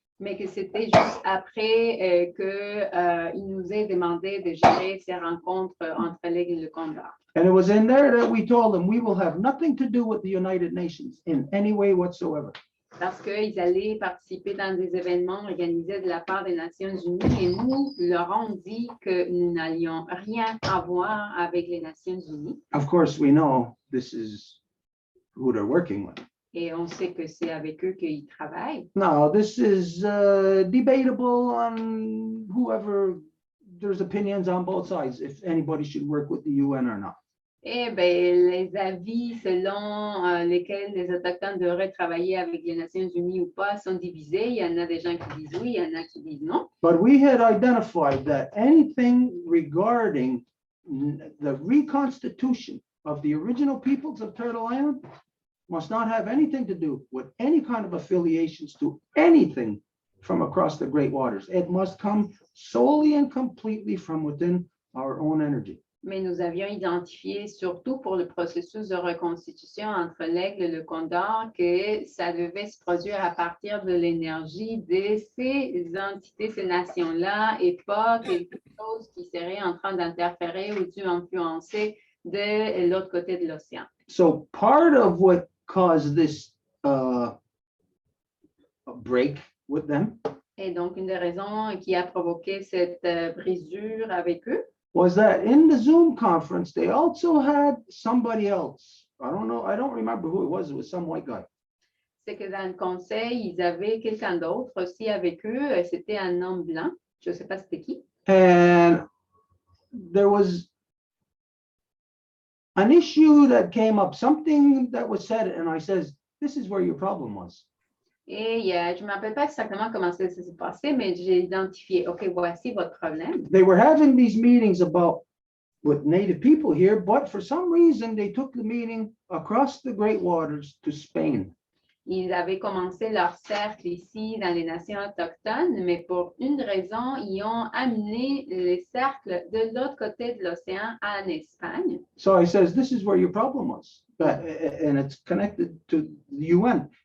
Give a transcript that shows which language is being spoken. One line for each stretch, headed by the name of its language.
French: Mais que c'était juste après qu'ils nous aient demandé de gérer ces rencontres entre l'Aigle et le Condor.
English: And it was in there that we told them we will have nothing to do with the United Nations in any way whatsoever.
French: Parce qu'ils allaient participer dans des événements organisés de la part des Nations Unies et nous leur avons dit que nous n'allions rien avoir avec les Nations Unies.
English: Of course, we know this is who they're working with.
French: Et on sait que c'est avec eux qu'ils travaillent.
English: Now, this is debatable on whoever, there's opinions on both sides, if anybody should work with the UN or not.
French: Eh bien, les avis selon lesquels les Autochtones devraient travailler avec les Nations Unies ou pas sont divisés. Il y en a des gens qui disent oui, il y en a qui disent non.
English: But we had identified that anything regarding the reconstitution of the original peoples of Turtle Island must not have anything to do with any kind of affiliations to anything from across the Great Waters. It must come solely and completely from within our own energy.
French: Mais nous avions identifié, surtout pour le processus de reconstitution entre l'Aigle et le Condor, que ça devait se produire à partir de l'énergie de ces entités, ces nations-là, et pas quelque chose qui serait en train d'interférer ou d'influencer de l'autre côté de l'océan.
English: So part of what caused this break with them
French: Et donc, une des raisons qui a provoqué cette brisure avec eux,
English: was that in the Zoom conference, they also had somebody else. I don't remember who it was some white guy.
French: c'est que dans le conseil, ils avaient quelqu'un d'autre aussi avec eux. C'était un homme blanc. Je ne sais pas c'était qui.
English: And there was an issue that came up, something that was said, and I says, this is where your problem was.
French: Et je ne me rappelle pas exactement comment ça s'est passé, mais j'ai identifié, OK, voici votre problème.
English: They were having these meetings about with Native people here, but for some reason, they took the meeting across the Great Waters to Spain.
French: Ils avaient commencé leur cercle ici dans les nations autochtones, mais pour une raison, ils ont amené les cercles de l'autre côté de l'océan en Espagne.
English: So I says, this is where your problem was, and it's connected to the UN.